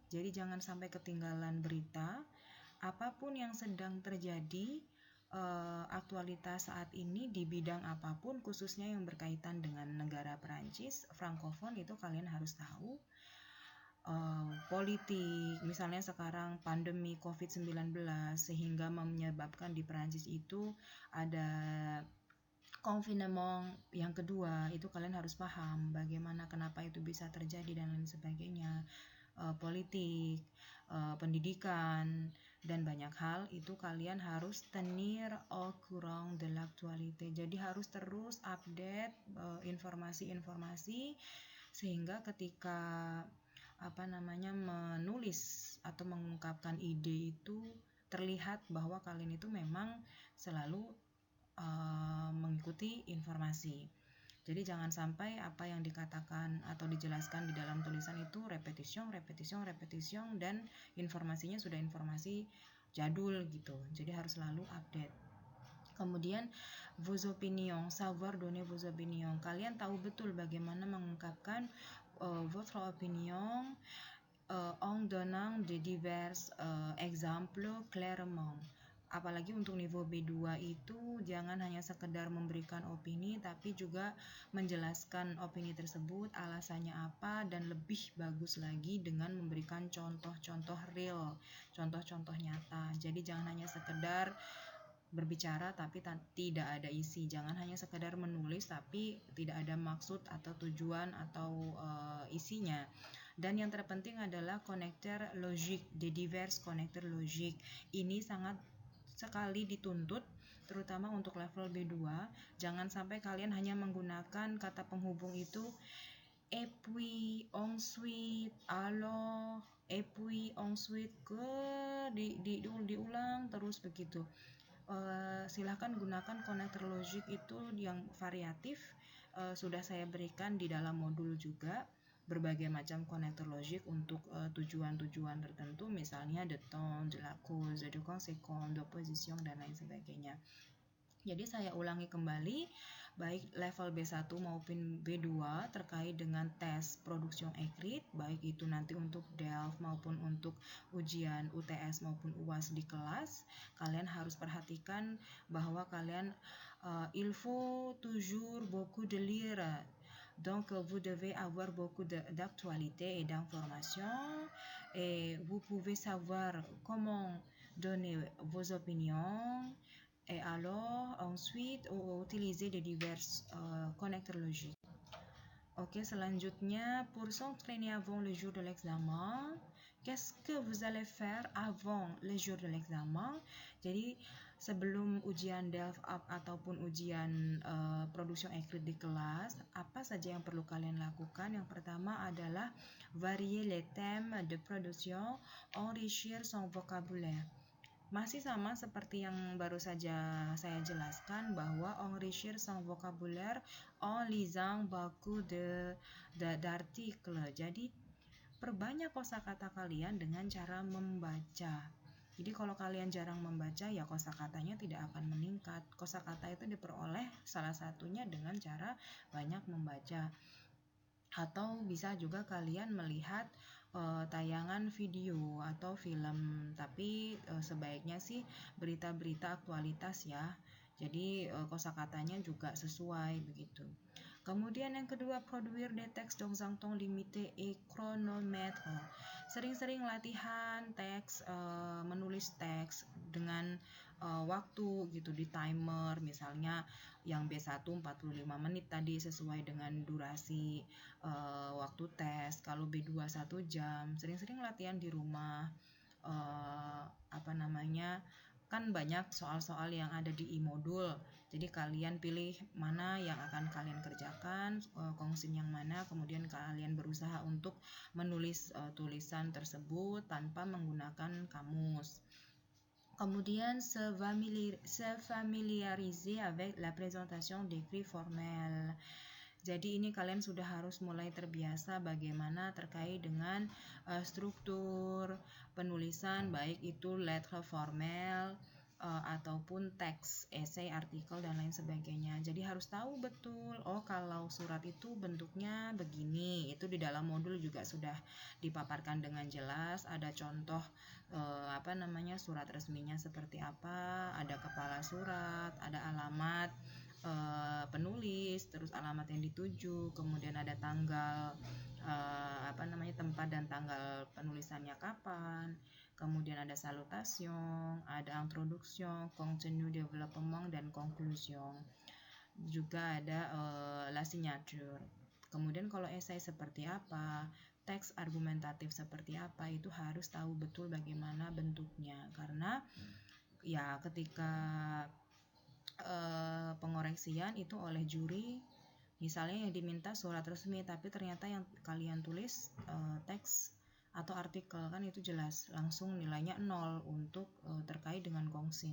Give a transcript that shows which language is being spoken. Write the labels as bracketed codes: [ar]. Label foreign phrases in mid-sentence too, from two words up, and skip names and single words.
[id] Jadi jangan sampai ketinggalan berita. Apapun yang sedang terjadi, aktualitas saat ini di bidang apapun, khususnya yang berkaitan dengan negara Perancis, Frankofon, itu kalian harus tahu. Politik, misalnya sekarang pandemi COVID-19 sehingga menyebabkan di Perancis itu ada confinement yang kedua, itu kalian harus paham bagaimana kenapa itu bisa terjadi dan lain sebagainya. Politik, pendidikan, dan banyak hal itu kalian harus [fr] tenir au courant de l'actualité. [id] Jadi harus terus update informasi-informasi sehingga ketika menulis atau mengungkapkan ide itu terlihat bahwa kalian itu memang selalu mengikuti informasi. Jadi jangan sampai apa yang dikatakan atau dijelaskan di dalam tulisan itu repetition dan informasinya sudah informasi jadul gitu. Jadi harus selalu update. [fr] Kemudian vos opinions, savoir donner vos opinions. [id] Kalian tahu betul bagaimana mengungkapkan [fr] votre opinion en donnant de divers exemples clairement. [id] Apalagi untuk niveau B2 itu jangan hanya sekedar memberikan opini, tapi juga menjelaskan opini tersebut, alasannya apa, dan lebih bagus lagi dengan memberikan contoh-contoh real, contoh-contoh nyata. Jadi jangan hanya sekedar berbicara tapi tidak ada isi. Jangan hanya sekedar menulis tapi tidak ada maksud atau tujuan atau isinya. Dan yang terpenting adalah [en] connector logic, [fr] de divers [en] connector logic. [id] Ini sangat sekali dituntut terutama untuk level B2. Jangan sampai kalian hanya menggunakan kata penghubung itu [fr] et puis ensuite alors et puis ensuite [id] diulang terus begitu. Silahkan gunakan [en] connector logic [id] itu yang variatif. Sudah saya berikan di dalam modul juga berbagai macam [en] connector logic [id] untuk tujuan-tujuan tertentu, misalnya [fr] de temps, de la cause, de conséquence, de position, [id] dan lain sebagainya. Jadi saya ulangi kembali, baik level B1 maupun B2 terkait dengan tes [fr] production écrite, [id] baik itu nanti untuk DELF maupun untuk ujian UTS maupun UAS di kelas, kalian harus perhatikan bahwa kalian [fr] il faut toujours beaucoup de lire. Donc vous devez avoir beaucoup d'actualité et d'informations et vous pouvez savoir comment donner vos opinions. Et alors, ensuite, utiliser de divers connecteurs logiques. [id] Oke, selanjutnya, [fr] pour s'entraîner avant le jour de l'examen, qu'est-ce que vous allez faire avant le jour de l'examen? [id] Jadi, sebelum ujian DELF ataupun ujian [fr] production écrite [id] di kelas, apa saja yang perlu kalian lakukan? Yang pertama adalah [fr] varier les thèmes de production, enrichir son vocabulaire. [id] Masih sama seperti yang baru saja saya jelaskan, bahwa [fr] enrichir son vocabulaire en lisant beaucoup d'articles. [id] Jadi perbanyak kosakata kalian dengan cara membaca. Jadi kalau kalian jarang membaca, ya kosakatanya tidak akan meningkat. Kosakata itu diperoleh salah satunya dengan cara banyak membaca. Atau bisa juga kalian melihat tayangan video atau film, tapi sebaiknya sih berita-berita aktualitas ya. Jadi kosakatanya juga sesuai begitu. Kemudian yang kedua, [fr] produire des textes dans un temps limité et chronomètre. [id] Sering-sering latihan teks, menulis teks dengan waktu gitu di timer, misalnya yang B1 45 menit tadi sesuai dengan durasi waktu tes. Kalau B2 1 jam. Sering-sering latihan di rumah. Kan banyak soal-soal yang ada di e-modul. Jadi kalian pilih mana yang akan kalian kerjakan, kongsin yang mana, kemudian kalian berusaha untuk menulis tulisan tersebut tanpa menggunakan kamus. [fr] Kemudian se familiariser avec la présentation d'écrits formels. [id] Jadi ini kalian sudah harus mulai terbiasa bagaimana terkait dengan struktur penulisan, baik itu [fr] lettre formel [id] ataupun teks, esai, artikel, dan lain sebagainya. Jadi harus tahu betul, oh kalau surat itu bentuknya begini. Itu di dalam modul juga sudah dipaparkan dengan jelas. Ada contoh surat resminya seperti apa, ada kepala surat, ada alamat penulis, terus alamat yang dituju, kemudian ada tanggal tempat dan tanggal penulisannya kapan, kemudian ada salutation, ada introduction, [fr] contenu, développement, [id] dan conclusion. Juga ada [fr] la signature. [id] Kemudian kalau esai seperti apa, teks argumentatif seperti apa, itu harus tahu betul bagaimana bentuknya, karena ya ketika pengoreksian itu oleh juri, misalnya yang diminta surat resmi tapi ternyata yang kalian tulis teks atau artikel, kan itu jelas langsung nilainya 0 untuk terkait dengan kongsin.